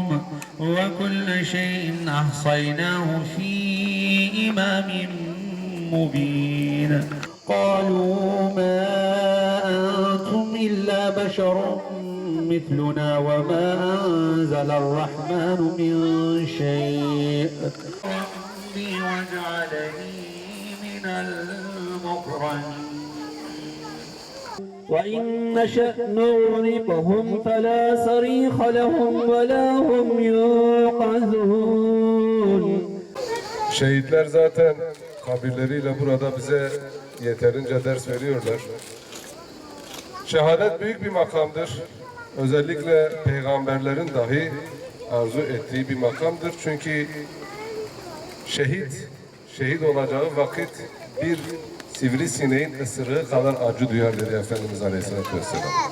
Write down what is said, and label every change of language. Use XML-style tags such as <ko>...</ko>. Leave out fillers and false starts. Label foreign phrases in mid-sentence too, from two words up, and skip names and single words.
<ar>وكل شيء أحصيناه في إمام مبين قالوا ما أنتم إلا بشر مثلنا وما أنزل الرحمن من شيء ربي وجعلني من المكرمين وإن نشأ نغرقهم فلا صريخ لهم ولا هم ينقذون.</ar> <tr>Şehitler zaten kabirleriyle burada bize yeterince ders veriyorlar. Şehadet büyük bir makamdır. Özellikle peygamberlerin dahi arzu ettiği bir makamdır. Çünkü şehit olacağı vakit bir sivrisineğin ısırığı kadar acı duyar dedi Efendimiz</tr> <ar>عليه الصلاة والسلام.</ar>